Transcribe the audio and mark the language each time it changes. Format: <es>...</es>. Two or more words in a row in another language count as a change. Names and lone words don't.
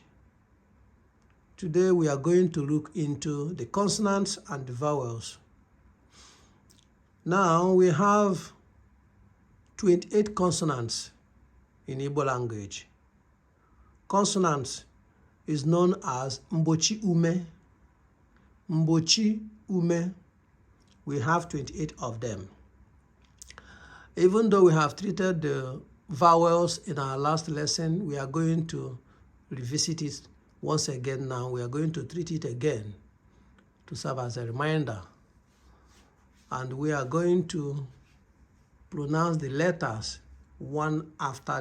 <en>Today, we are going to look into the consonants and the vowels. Now, we have 28 consonants in Igbo language. Consonants is known as</en> <ig>mbochi ume. Mbochi ume.</ig> <en>We have 28 of them. Even though we have treated the vowels in our last lesson, we are going to revisit it once again now. We are going to treat it again to serve as a reminder. And we are going to pronounce the letters one after</en>